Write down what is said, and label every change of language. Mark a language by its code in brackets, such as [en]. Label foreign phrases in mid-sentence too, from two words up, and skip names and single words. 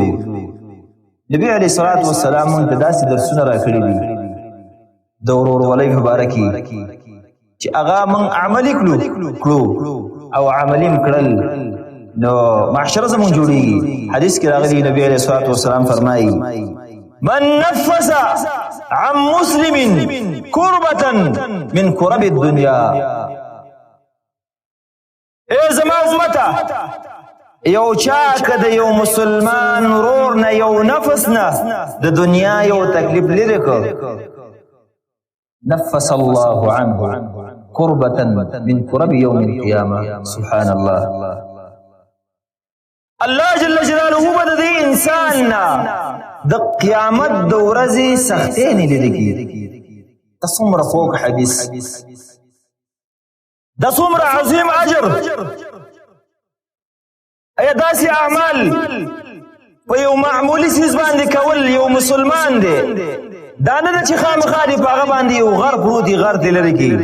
[ps] نبي [ar] علیه الصلاة والسلام [ps] موږ ته داسې درسونه راکړي دي د ورورولۍ په باره کې چې هغه موږ عملي کړو او عملي م کړل نو معاشره زموږ جوړېږي. حدیث کې راغلي نبي [ar] علیه الصلاة والسلام [ps] فرمایي [ar] من نفس عن مسلم كربة من كرب الدنيا. [ps] ای زما امته، یو چا که د یو مسلمان ورور نه یو نفس نه د دنیا یو تکلیف لرې کړ، [ar] نفس الله عنه كربة من كرب يوم القيامة. سبحان الله. الله جل جلاله [ps] به د دې انسان نه د قیامت د ورځې سختۍ نه لرې کړي. دا څومره خوږ حدیث، دا څومره عظیم اجر. ایا داسې اعمال په یو معمولي څیز باندې کول یو مسلمان دی، دا نه ده چې خامخا دې په هغه باندې یو غر پروت وي، غر دې لرې کړي.